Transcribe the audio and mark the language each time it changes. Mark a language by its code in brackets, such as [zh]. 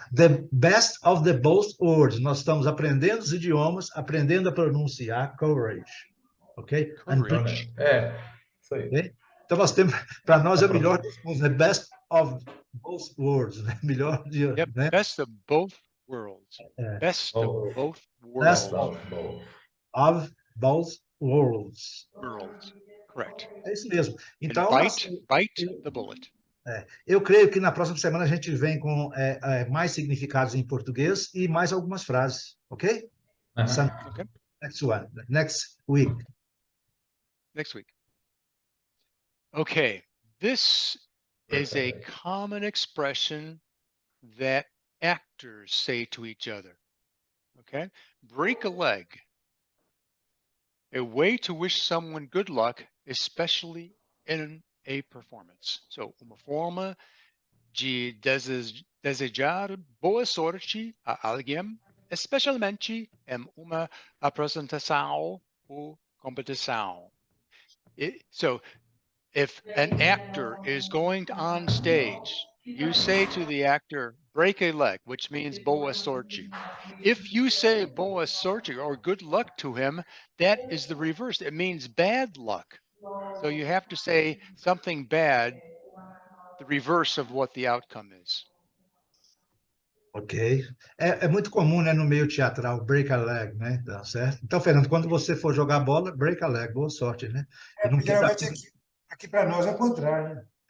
[en] The best of the both worlds. [pt] Nós estamos aprendendo os idiomas, aprendendo a pronunciar courage. Ok? [en] Courage. [pt] Isso aí. [en] Okay? [pt] Então, nós temos, para nós, é o melhor dos mundos, né? [en] Best of both worlds. [pt] Né? Melhor de. [en] Yep. [pt] Né? [en] Best of both worlds. Best of both worlds. Best of both worlds. Correct. [pt] É isso mesmo. Então, [en] bite the bullet. [pt] Eu creio que na próxima semana a gente vem com mais significados em português e mais algumas frases, ok? [en] Okay. Next week. Okay, this is a common expression that actors say to each other. Okay, break a leg. A way to wish someone good luck, especially in a performance. [pt] So, uma forma de desejar boa sorte a alguém, especialmente em uma apresentação ou competição. [en] So, if an actor is going on stage, you say to the actor, break a leg, which means [pt] boa sorte. [en] If you say [pt] boa sorte [en] or good luck to him, that is the reverse. It means bad luck. So you have to say something bad, the reverse of what the outcome is. Ok. [pt] É muito comum, né, no meio teatral, [en] break a leg, [pt] né? Tá certo? Então, Fernando, quando você for jogar bola, [en] break a leg, [pt] boa sorte, né? E não queira... Geralmente aqui para nós é o contrário, né?